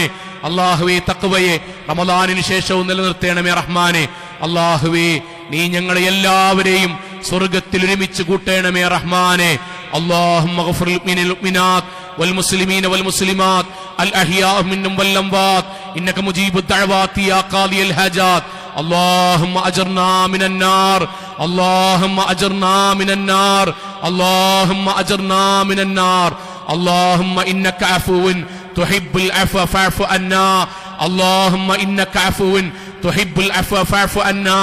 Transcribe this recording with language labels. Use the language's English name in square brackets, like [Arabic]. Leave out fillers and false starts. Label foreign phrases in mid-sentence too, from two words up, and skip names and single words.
[Malayalam] അല്ലാഹുവേ തഖ്വയെ റമദാനിന് ശേഷവും നിലനിർത്തേണമേ റഹ്മാനെ. അല്ലാഹുവേ നീ ഞങ്ങളെ എല്ലാവരെയും സ്വർഗ്ഗത്തിൽ ഒരുമിച്ച് കൂട്ടേണമേ റഹ്മാനെ. [Arabic] اللهم اغفر للمؤمنات والمسلمين والمسلمات الأحياء منهم والأموات إنك مجيب الدعوات يا قاضي الحاجات. اللهم أجرنا من النار اللهم أجرنا من النار اللهم أجرنا من النار. اللهم إنك عفو تحب العفو فاعف عنا. اللهم إنك عفو تحب العفو فاعف عنا.